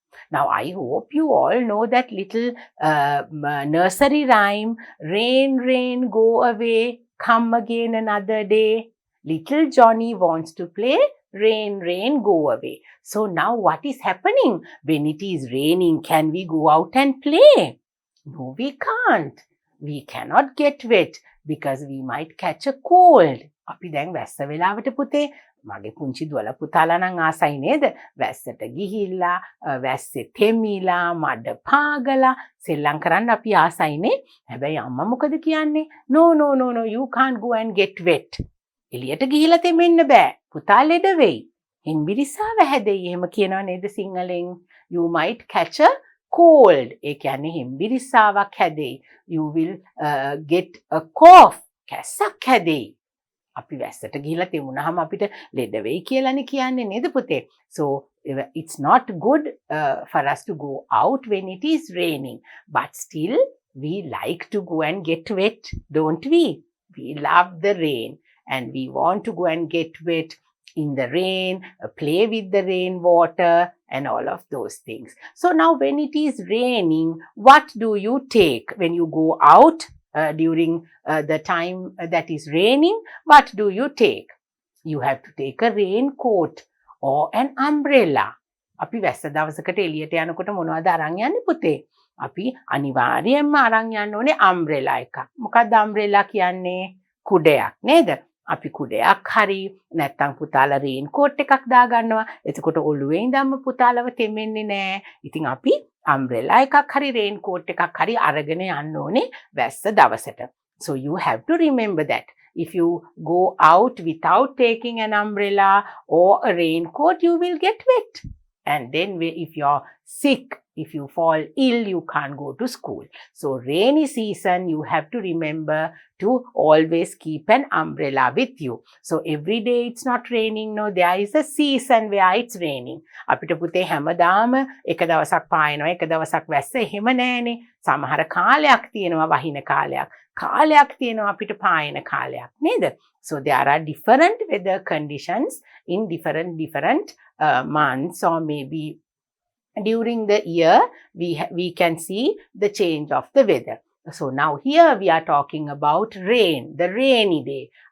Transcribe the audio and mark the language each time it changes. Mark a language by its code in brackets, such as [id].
[en] Now I hope you all know that little nursery rhyme, rain, rain, go away, come again another day. Little Johnny wants to play, rain, rain, go away. So now what is happening? When it is raining, can we go out and play? No, we can't. We cannot get wet because we might catch a cold. [si] අපි දැන් වැස්ස වෙලාවට පුතේ මගේ පුංචි දුවලා පුතාලා නම් ආසයි නේද? වැස්සට ගිහිල්ලා වැස්සේ තෙමිලා මඩ පාගලා සෙල්ලම් කරන්න අපි ආසයිනේ. හැබැයි අම්මා මොකද කියන්නේ? [en] No, no, no, no, you can't go and get wet. [si] එළියට ගිහිල්ලා තෙමෙන්න බෑ. පුතා ලෙඩ වෙයි. හිම්බිරිස්සාව හැදෙයි. එහෙම කියනවා නේද සිංහලෙන්? [en] You might catch a cold. [si] ඒ කියන්නේ හිම්බිරිස්සාවක් හැදෙයි. [en] You will get a cough. [si] කැස්සක් හැදෙයි. අපි වැස්සට ගිහිල්ලා තෙමුනහම අපිට ලෙඩ වෙයි කියලානේ කියන්නේ නේද පුතේ? [en] So it's not good for us to go out when it is raining, but still we like to go and get wet, don't we? We love the rain and we want to go and get wet in the rain, play with the rainwater and all of those things. So now when it is raining, what do you take when you go out? During the time that is raining, what do you take? You have to take a raincoat or an umbrella. [si] අපි වැස්ස දවසකට එළියට යනකොට මොනවද අරන් යන්නේ පුතේ? අපි අනිවාර්යයෙන්ම අරන් යන්න ඕනේ umbrella එකක්. මොකක්ද umbrella කියන්නේ? කුඩයක් නේද? අපි කුඩයක් හරි නැත්නම් පුතාලා රේන්කෝට් එකක් දාගන්නවා. එතකොට ඔළුවේ ඉඳන්ම පුතාලව තෙමෙන්නේ නැහැ. ඉතින් අපි umbrella එකක් හරි raincoat එකක් හරි අරගෙන යන්න ඕනේ වැස්ස දවසට. [en] So you have to remember that. If you go out without taking an umbrella or a raincoat, you will get wet. And then if you're sick, if you fall ill, you can't go to school. So rainy season, you have to remember to always keep an umbrella with you. So every day it's not raining. No, there is a season where it's raining. [si] අපිට පුතේ හැමදාම එක දවසක් පායනවා, එක දවසක් වැස්ස එහෙම නෑනේ. සමහර කාලයක් තියෙනවා වහින කාලයක්. කාලයක් තියෙනවා අපිට පායන කාලයක් නේද? [en] So there are different weather conditions in different months, or maybe during the year we can see the change of the weather. So now here we are talking about rain, the rainy day.